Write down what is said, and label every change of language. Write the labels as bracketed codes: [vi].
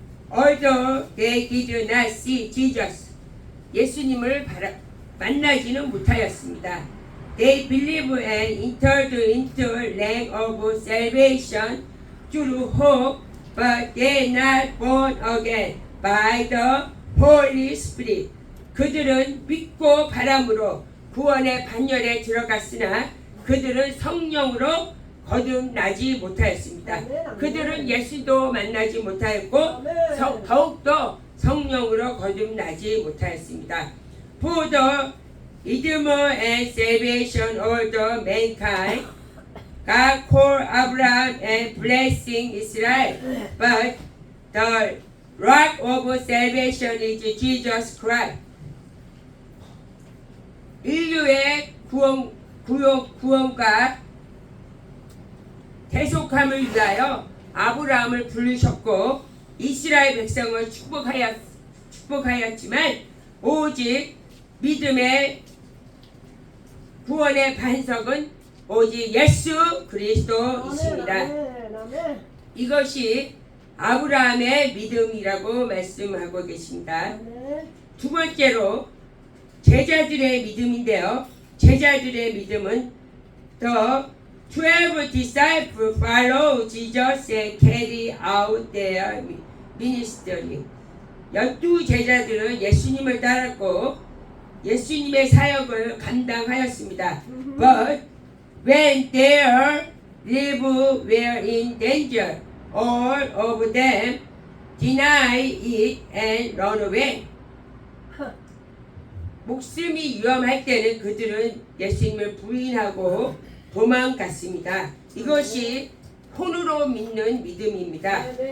[en] Although they did not see Jesus, [ko] 예수님을 만나지는 못하였습니다. [en] They believed and entered into land of salvation through hope, but they not born again by the Holy Spirit. [ko] 그들은 믿고 바람으로 구원의 반열에 들어갔으나 그들은 성령으로 거듭나지 못하였습니다. 그들은 예수도 만나지 못하였고 더욱더 성령으로 거듭나지 못하였습니다. [en] For the redeemer and salvation of the mankind, God called Abraham and blessing Israel, but the rock of salvation is Jesus Christ. [ko] 인류의 구원과 대속함을 위하여 아브라함을 부르셨고 이스라엘 백성을 축복하였지만 오직 믿음의 구원의 반석은 오직 예수 그리스도이십니다. 이것이 아브라함의 믿음이라고 말씀하고 계십니다. 두 번째로 제자들의 믿음인데요. 제자들의 믿음은 [en] The 12 disciples follow Jesus and carry out their ministry. [ko] 12 제자들은 예수님을 따랐고 예수님의 사역을 감당하였습니다. [en] But when their lives were in danger, all of them denied it and run away. [ko] 목숨이 위험할 때는 그들은 예수님을 부인하고 도망갔습니다. 이것이 혼으로 믿는 믿음입니다.